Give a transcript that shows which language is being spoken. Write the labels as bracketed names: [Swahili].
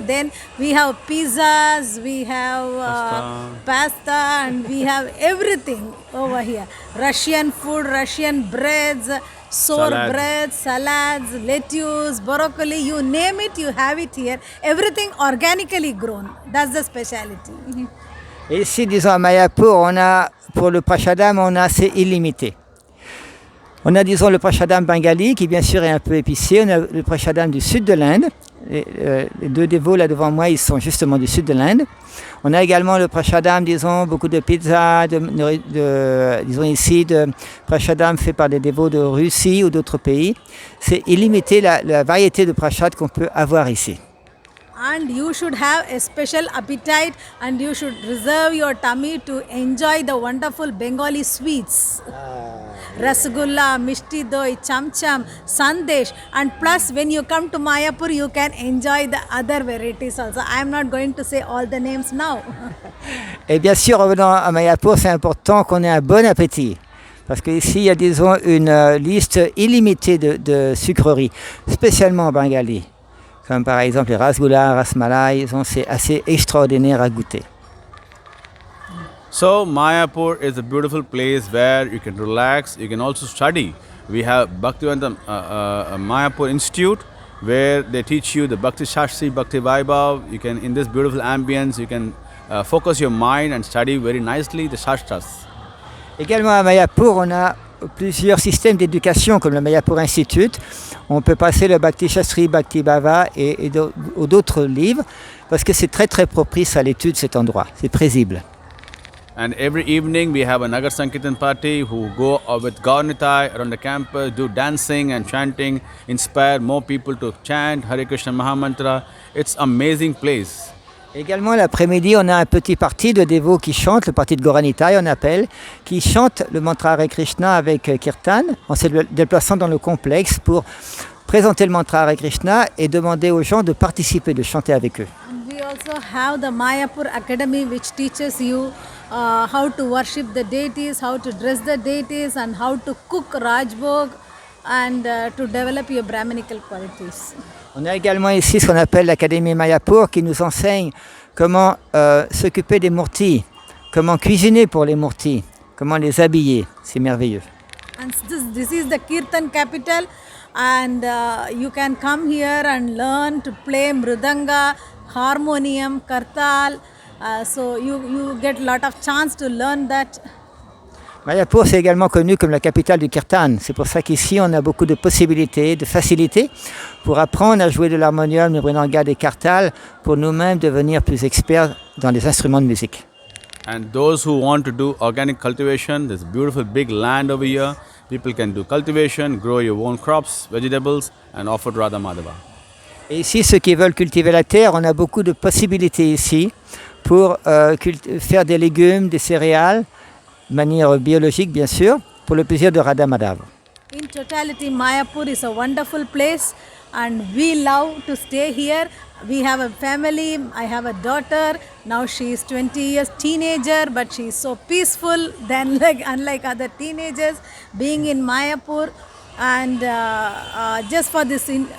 [English] Then we have pizzas, we have pasta, and we have everything over here. Russian food, Russian breads, sour bread, salads, lettuce, broccoli, you name it, you have it here. Everything organically grown. That's the speciality. [French] Et ici, disons à Mayapur, pour le prashadam, c'est illimité. On a, disons, le prashadam bengali, qui bien sûr est un peu épicé. On a le prashadam du sud de l'Inde, Les deux dévots là devant moi, ils sont justement du sud de l'Inde. On a également le prashadam, disons, beaucoup de pizzas, disons ici, de prashadam fait par des dévots de Russie ou d'autres pays. C'est illimité la variété de prashad qu'on peut avoir ici. [English] And you should have a special appetite and you should reserve your tummy to enjoy the wonderful Bengali sweets. Rasgulla, Mishti Doi, Cham Cham, Sandesh, and plus when you come to Mayapur you can enjoy the other varieties also. I am not going to say all the names now. [French] Et bien sûr, revenant à Mayapur, c'est important qu'on ait un bon appétit. Parce qu'ici, il y a, disons, une liste illimitée de sucreries, spécialement en Bengali. Comme par exemple les rasgullas, rasmalai, c'est assez extraordinaire à goûter. [English] So Mayapur is a beautiful place where you can relax, you can also study. We have Bhaktivedanta Mayapur Institute where they teach you the Bhakti Shastri, Bhakti Vaibhav. You can, in this beautiful ambience, you can focus your mind and study very nicely the Shastras. [French] Également à Mayapur, on a plusieurs systèmes d'éducation comme le Mayapur Institute. On peut passer le Bhakti Shastri, Bhakti Bhava et d'autres livres parce que c'est très très propice à l'étude cet endroit, c'est paisible. [English] And every evening we have a Nagar Sankirtan party who go with Gaurnitai around the campus, do dancing and chanting, inspire more people to chant Hare Krishna Mahamantra. It's amazing place. [French] Également l'après-midi, on a un petit parti de dévots qui chantent, le parti de Gauranitai on appelle, qui chantent le mantra Hare Krishna avec Kirtan, en se déplaçant dans le complexe pour présenter le mantra Hare Krishna et demander aux gens de participer, de chanter avec eux. [English] And we also have the Mayapur Academy which teaches you how to worship the deities, how to dress the deities and how to cook Rajbhog and to develop your Brahminical qualities. [French] On a également ici ce qu'on appelle l'Académie Mayapur qui nous enseigne comment s'occuper des murtis, comment cuisiner pour les murtis, comment les habiller. C'est merveilleux. [English] And this is the Kirtan capital and you can come here and learn to play mridanga, harmonium, kartal. So you get a lot of chance to learn that. [French] Mayapur, c'est également connu comme la capitale du kirtan. C'est pour ça qu'ici, on a beaucoup de possibilités, de facilités pour apprendre à jouer de l'harmonium, le mridanga, des kartals, pour nous-mêmes devenir plus experts dans les instruments de musique. [English] And those who want to do organic cultivation, there's beautiful big land over here. People can do cultivation, grow your own crops, vegetables, and offer to Radha Madhava. [French] Et ici, ceux qui veulent cultiver la terre, on a beaucoup de possibilités ici pour faire des légumes, des céréales, de manière biologique bien sûr, pour le plaisir de Radha Madhava. [English] In totality, Mayapur is a wonderful place and we love to stay here. We have a family, I have a daughter, now she is 20 years teenager but she is so peaceful than unlike other teenagers being in Mayapur and just for this...